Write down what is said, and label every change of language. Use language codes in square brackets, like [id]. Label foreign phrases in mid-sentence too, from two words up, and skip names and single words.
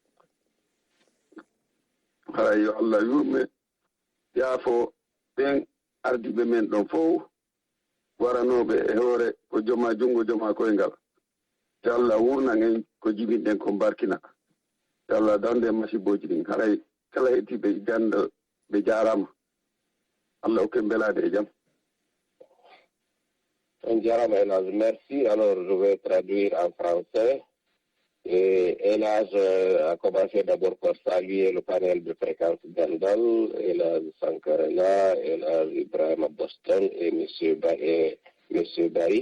[ff] hay yo Allah yurme yaafo ɓen ardiɓe men ɗon fof waranoɓe e hoore ko joma junngo joma koyngal te Allah wurna en ko jibinɗen ko barkina te Allah dande masiboji ɗin haray kala hettiɓe ganda ɓe jarama Allah hokke belade e jaam. [fr] Merci. Alors, je vais traduire en français. Et Elage a commencé d'abord par saluer le panel de fréquence Gandal, Elage Sankarela, Elage Ibrahim Boston et M. Barry.